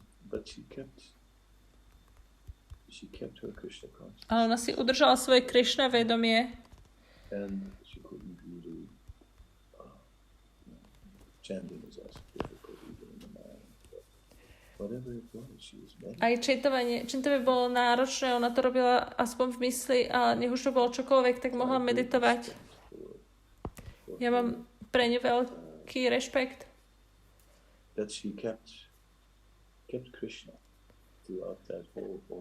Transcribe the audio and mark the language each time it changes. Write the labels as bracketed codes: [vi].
[en] But she kept her Krishna consciousness. [sk] Ale ona si udržala svoje Krishna vedomie. [en] And she couldn't really chanting was also difficult even in the mind. Whatever it was, she was meditating. [sk] Aj čintovanie bolo náročné, ona to robila aspoň v mysli a nech už to bolo čokoľvek, tak mohla meditovať. Ja mám pre ňu veľký rešpekt. [en] That she kept Krishna throughout that whole